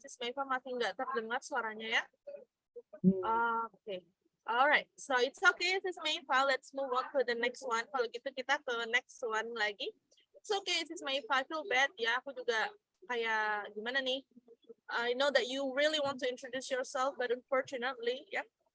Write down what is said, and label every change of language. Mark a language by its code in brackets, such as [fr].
[id] Sis Meifa masih nggak terdengar suaranya ya. [en] Okay. Alright, so it's okay, Sis Meifa. Let's move on to the next one. [id] Kalau gitu kita ke [en] next one lagi. It's okay, Sis Meifa. I feel bad ya. [id] Aku juga kayak gimana nih? [en] I know that you really want to introduce yourself, but unfortunately, ya.